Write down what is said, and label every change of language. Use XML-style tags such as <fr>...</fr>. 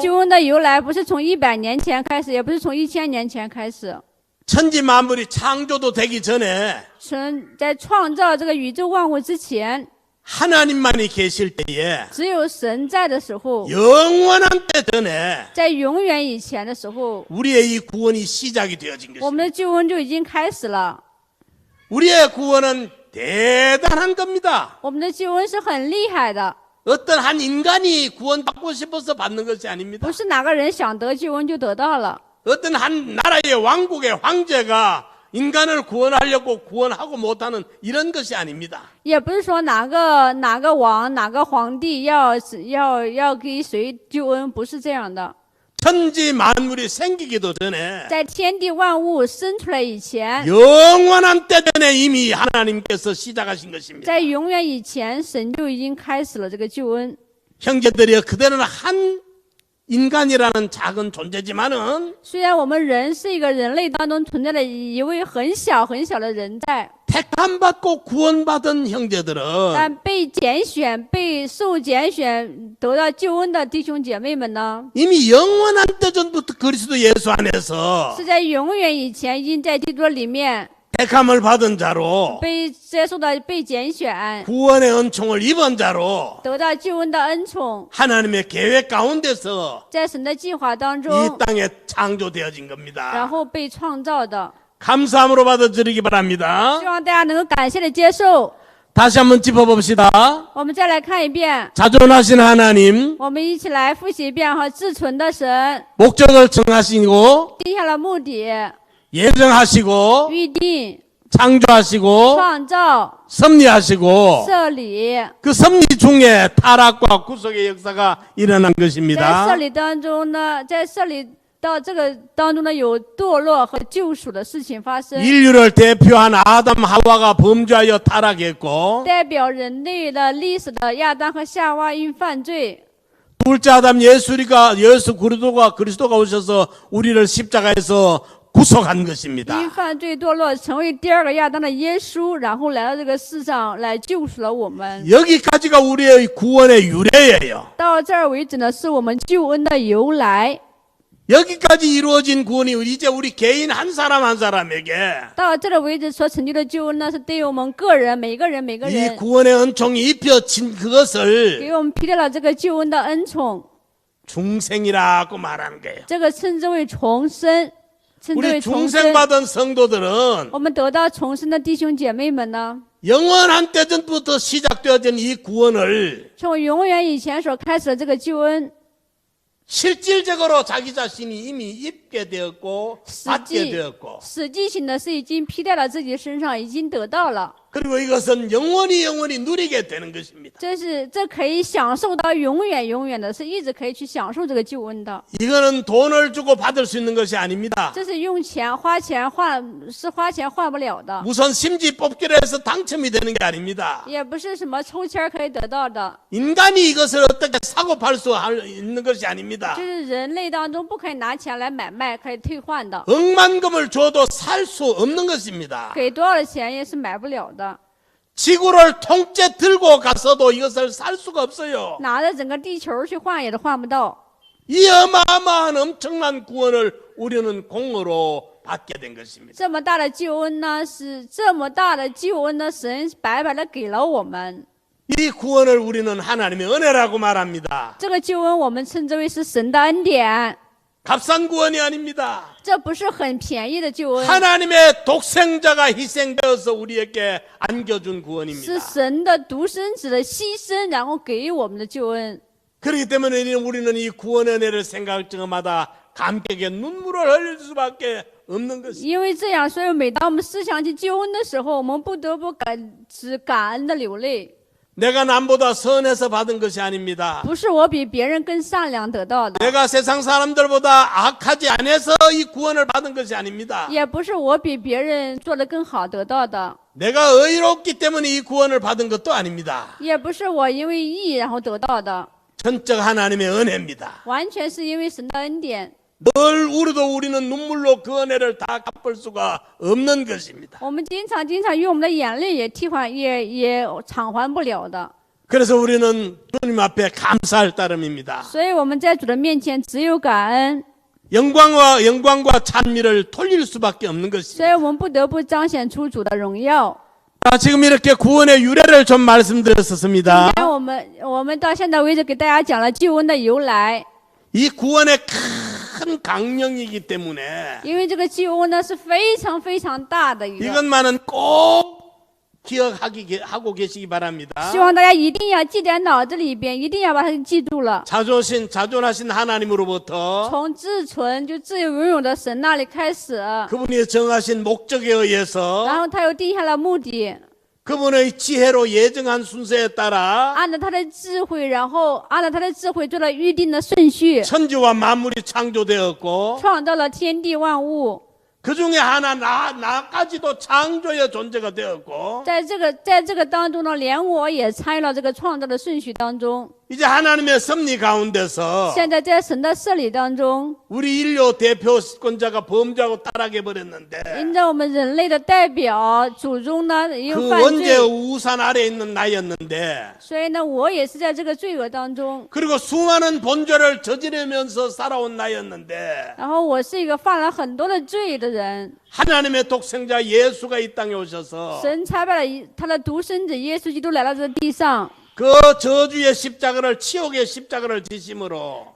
<zh>救恩的由来不是从100年前开始，也不是从1000年前开始。</zh> <ko>천지 만물이 창조도 되기 전에</ko> <zh>神在创造这个宇宙万物之前，</zh> <ko>하나님만이 계실 때에</ko> <zh>只有神在的时候，</zh> <ko>영원한 때 전에</ko> <zh>在永远以前的时候，</zh> <ko>우리의 이 구원이 시작이 되어진</ko> <zh>我们的救恩就已经开始了。</zh> <ko>우리의 구원은 대단한 겁니다.</ko> <zh>我们的救恩是很厉害的，</zh> <ko>어떤 한 인간이 구원받고 싶어서 받는 것이 아닙니다.</ko> <zh>不是哪个人想得救恩就得到了，</zh> <ko>어떤 한 나라의 왕국의 황제가 인간을 구원하려고 구원하고 못하는 이런 것이 아닙니다.</ko> <zh>也不是说哪个王哪个皇帝要给谁救恩，不是这样的。</zh> <ko>천지 만물이 생기기도 전에</ko> <zh>在天地万物生出来以前，</zh> <ko>영원한 때 전에 이미 하나님께서 시작하신 것입니다.</ko> <zh>在永远以前，神就已经开始了这个救恩。</zh> <ko>형제들이여, 그대는 한 인간이라는 작은 존재지만은</ko> <zh>虽然我们人是一个人类当中存在的一位很小很小的人在，</zh> <ko>택함받고 구원받은 형제들은</ko> <zh>但被拣选、被受拣选得到救恩的弟兄姐妹们呢，</zh> <ko>이미 영원한 때 전부터 그리스도 예수 안에서</ko> <zh>是在永远以前已经在基督里面</zh> <ko>택함을 받은 자로</ko> <zh>被接受到被拣选，</zh> <ko>구원의 은총을 입은 자로</ko> <zh>得到救恩的恩宠，</zh> <ko>하나님의 계획 가운데서</ko> <zh>在神的计划当</zh> <ko>이</ko> <zh>中，</zh> <ko>땅에 창조되어진</ko> <zh>然</zh> <ko>겁니다.</ko> <zh>后被创造的。</zh> <ko>감사함으로 받아들이기 바랍니다.</ko> <zh>希望大家能够感谢的接受。</zh> <ko>다시 한번 짚어봅시다.</ko> <zh>我们再来看一遍，</zh> <ko>자존하신 하나님,</ko> <zh>我们一起来复习一遍和至存的神</zh> <ko>목적을 정하시고</ko> <zh>定下了目的、</zh> <ko>예정하시고</ko> <zh>预定、</zh> <ko>창조하시고</ko> <zh>创造、</zh> <ko>섭리하시고</ko> <zh>设立，</zh> <ko>그 섭리 중에 타락과 구속의 역사가 일어난</ko> <zh>在设</zh> <ko>것입니다.</ko> <zh>立当中呢，在设立到这个当中呢，有堕落和救赎的事情发生，</zh> <ko>인류를 대표한 아담 하와가 범죄하여 타락했고</ko> <zh>代表人类的历史的亚当和夏娃因犯罪，</zh> <ko>둘째 아담 예수 그리스도가 오셔서 우리를 십자가에서 구속한 것입니다.</ko> <zh>因犯罪堕落成为第二个亚当的耶稣，然后来到这个世上来救赎了我们。</zh> <ko>여기까지가 우리의 구원의 유래예요.</ko> <zh>到这儿为止呢，是我们救恩的由来。</zh> <ko>여기까지 이루어진 구원이 이제 우리 개인 한 사람 한 사람에게</ko> <zh>到这里为止所成就的救恩呢，是对于我们个人每个人</zh> <ko>이 구원의 은총이 입혀진 그것을</ko> <zh>给我们披露了这个救恩的恩宠，</zh> <ko>중생이라고 말하는 거예요.</ko> <zh>这个称之为重生，称之</zh> <ko>우리</ko> <zh>为重生。</zh> <ko>중생받은 성도들은</ko> <zh>我们得到重生的弟兄姐妹们呢，</zh> <ko>영원한 때 전부터 시작되어진 이 구원을</ko> <zh>从永远以前所开始的这个救恩，</zh> <ko>실질적으로 자기 자신이 이미 입게 되었고 받게 되었고</ko> <zh>实际性的是已经披在了自己身上，已经得到了。</zh> <ko>그리고 이것은 영원히 누리게 되는 것입니다.</ko> <zh>这可以享受到永远的，是一直可以去享受这个救恩的。</zh> <ko>이거는 돈을 주고 받을 수 있는 것이 아닙니다.</ko> <zh>这是用钱花钱换不了的，</zh> <ko>우선 심지 뽑기를 해서 당첨이 되는 게 아닙니다.</ko> <zh>也不是什么抽签可以得到的，</zh> <ko>인간이 이것을 어떻게 사고 팔 수 있는 것이 아닙니다.</ko> <zh>就是人类当中不可以拿钱来买卖，可以退换的，</zh> <ko>억만금을 줘도 살 수 없는 것입니다.</ko> <zh>给多少的钱也是买不了的。</zh> <ko>지구를 통째 들고 가서도 이것을 살 수가 없어요.</ko> <zh>拿着整个地球去换也都换不到。</zh> <ko>이 어마어마한 엄청난 구원을 우리는 공으로 받게 된 것입니다.</ko> <zh>这么大的救恩呢，是这么大的救恩呢，神白白的给了我们。</zh> <ko>이 구원을 우리는 하나님의 은혜라고 말합니다.</ko> <zh>这个救恩我们称之为是神的恩典，</zh> <ko>값싼 구원이 아닙니다.</ko> <zh>这不是很便宜的救恩，</zh> <ko>하나님의 독생자가 희생되어서 우리에게 안겨준</ko> <zh>是</zh> <ko>구원입니다.</ko> <zh>神的独生子的牺牲，然后给予我们的救恩。</zh> <ko>그렇기 때문에 우리는 이 구원의 은혜를 생각할 때마다 감격의 눈물을 흘릴 수밖에 없는 것입니다.</ko> <zh>因为这样，所以每当我们思想起救恩的时候，我们不得不感恩的流泪。</zh> <ko>내가 남보다 선해서 받은 것이 아닙니다.</ko> <zh>不是我比别人更善良得到的，</zh> <ko>내가 세상 사람들보다 악하지 않아서 이 구원을 받은 것이 아닙니다.</ko> <zh>也不是我比别人做得更好得到的，</zh> <ko>내가 의롭기 때문에 이 구원을 받은 것도 아닙니다.</ko> <zh>也不是我因为义然后得到的，</zh> <ko>전적 하나님의 은혜입니다.</ko> <zh>完全是因为神的恩典。</zh> <ko>늘 우리는 눈물로 그 은혜를 다 갚을 수가 없는 것입니다.</ko> <zh>我们经常用我们的眼泪也替换，也偿还不了的。</zh> <ko>그래서 우리는 주님 앞에 감사할 따름입니다.</ko> <zh>所以我们在主的面前只有感恩，</zh> <ko>영광과 찬미를 돌릴 수밖에 없는</ko> <zh>所</zh> <ko>것입니다.</ko> <zh>以我们不得不彰显出主的荣耀。</zh> <ko>자, 지금 이렇게 구원의 유래를 좀 말씀드렸었습니다.</ko> <zh>今天我们到现在为止给大家讲了救恩的由来，</zh> <ko>이 구원의 큰 강령이기 때문에</ko> <zh>因为这个救恩呢是非常非常大的一个，</zh> <ko>이것만은 꼭 기억하고 계시기 바랍니다.</ko> <zh>希望大家一定要记在脑子里边，一定要把它记住了。</zh> <ko>자존하신 하나님으로부터</ko> <zh>从至纯就自由永永的神那里开始，</zh> <ko>그분이 정하신 목적에 의해서</ko> <zh>然后他又定下了目的，</zh> <ko>그분의 지혜로 예정한 순서에 따라</ko> <zh>按照他的智慧，然后按照他的智慧做了预定的顺序，</zh> <ko>천지와 만물이 창조되었고</ko> <zh>创造了天地万物。</zh> <ko>그 중에 하나 나까지도 창조의 존재가 되었고</ko> <zh>在这个当中呢，连我也参与了这个创造的顺序当中。</zh> <ko>이제 하나님의 섭리 가운데서</ko> <zh>现在在神的设立当中，</zh> <ko>우리 인류 대표권자가 범죄하고 타락해 버렸는데</ko> <zh>因着我们人类的代表祖宗呢也有</zh> <ko>그</ko> <zh>犯</zh> <ko>원죄</ko> <zh>罪，</zh> <ko>우산 아래에 있는 나였는데</ko> <zh>所以呢，我也是在这个罪恶当中。</zh> <ko>그리고 수많은 본죄를 저지르면서 살아온 나였는데</ko> <zh>然后我是一个犯了很多的罪的人，</zh> <ko>하나님의 독생자 예수가 이 땅에 오셔서</ko> <zh>神差派了他的独生子耶稣基督来到这个地上，</zh> <ko>그 저주의 십자가를 치욕의 십자가를 지심으로</ko>